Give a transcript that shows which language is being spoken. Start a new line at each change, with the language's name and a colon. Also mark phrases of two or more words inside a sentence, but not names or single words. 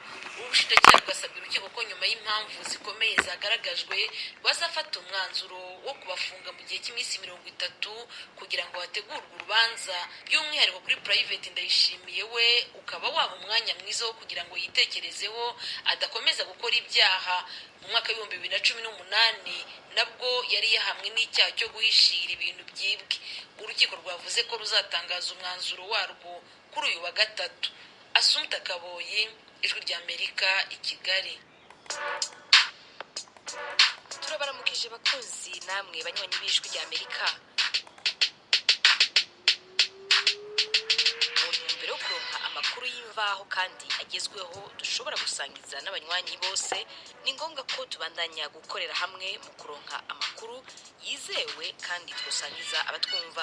Kinyarwanda: Ubushinjacyaha bwasabye urukiko ko nyuma y'impamvu zikomeye zagaragajwe bazafata umwanzuro wo kubafunga mu gihe cy'iminsi 30 kugira ngo hategurwe urubanza, by'umwihariko kuri Private Ndayishimiye we ukaba waba umwanya mwiza wo kugira ngo yitekerezeho adakomeza gukora ibyaha. Mu mwaka wa 2018 nabwo yari yahamwe n'icyaha cyo guhishira ibintu byibwe. Urukiko rwavuze ko ruzatangaza umwanzuro warwo kuri uyu wa gatatu. Assumpta Kaboyi, Ijwi ry'Amerika i Kigali.
Rundi: Turabaramukije bakunzi namwe banywanyi b'Ijwi ry'Amerika. Mbere yo kuronka amakuru y'imvaho kandi agezweho dushobora gusangiza n'abanywanyi bose, ni ngombwa ko tubandanya gukorera hamwe mu kuronka amakuru yizewe kandi twosangiza abatwumva.